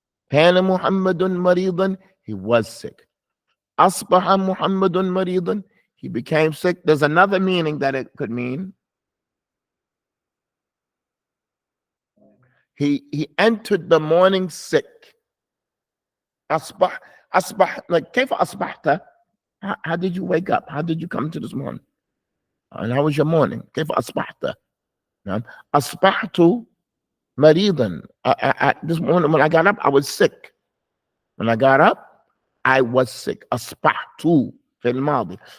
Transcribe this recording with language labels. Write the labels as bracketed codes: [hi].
[ar] كان محمد مريضا. [en] He was sick. [ar] أصبح محمد مريضا. [en] He became sick. There's another meaning that it could mean. He entered the morning sick. [ar] أصبح like كيف أصبحت? [en] How did you wake up? How did you come to this morning? And how was your morning? [ar] كيف أصبحت? أصبحت مريضا. [en] This morning when I got up, I was sick. When I got up, I was sick. [ar] أصبحت في الماضي.